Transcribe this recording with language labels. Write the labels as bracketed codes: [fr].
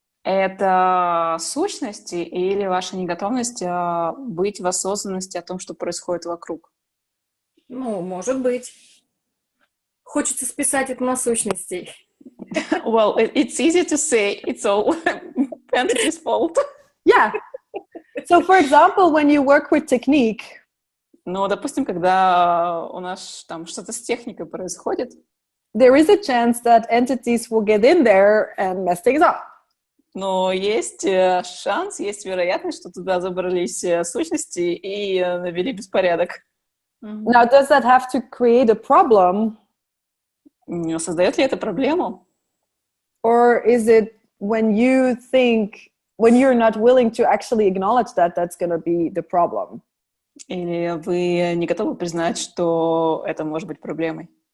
[ru] Это сущности или ваша неготовность быть в осознанности о том, что происходит вокруг? Ну, может быть. Хочется списать это на сущностей. [en] Well, it's easy to say it's all entity's fault. Yeah. So, for example, when you work with technique, [ru] ну, допустим, когда у нас там что-то с техникой происходит, [en] there is a chance that entities will get in there and mess things up. [ru] Но есть шанс, есть вероятность, что туда забрались сущности и навели беспорядок. [en] Now, does that have to create a problem? [ru] Создает ли это проблему? [en] Or is it when you're not willing to actually acknowledge that, that's going to be the problem? [ru] Или вы не готовы признать, что это может быть проблемой?